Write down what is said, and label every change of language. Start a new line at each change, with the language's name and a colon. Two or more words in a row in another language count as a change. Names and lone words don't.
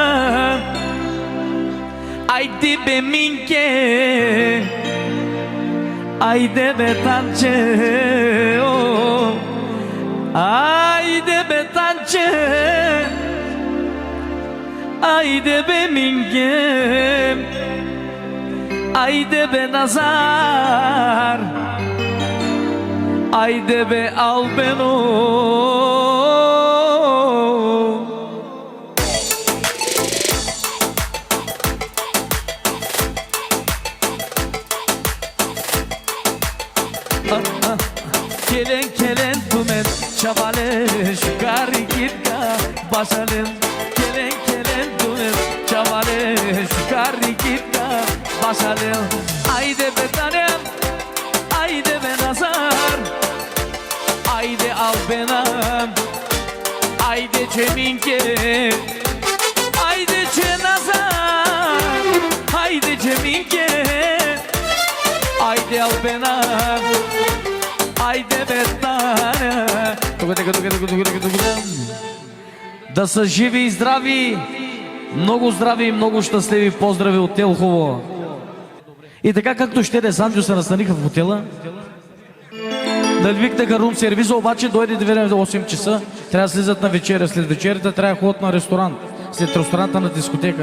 Bulgarian: айде бе Минке, айде бе Танче, айде бе Танче, айде бе Минке, айде бе Назар, айде бе Албено.
Romany: Kelen kelen tumen çavale şukari gitka başalım. Kelen kelen tumen çavale şukari gitka başalım.
Bulgarian: Айде бе танем, айде бе Назар, айде Албена, айде Цеминке, айде Назар, айде Цеминке, айде Албена, айде бе Таня. Да са живи и здрави, много здрави и много щастливи поздрави от Елхово. И така както ще де Санджо се настаниха в хотела, да викнаха рум сервиза, обаче дойде да време до 8 часа, трябва да слизат на вечеря, след вечерята трябва да ходят на ресторант, след ресторанта на дискотека.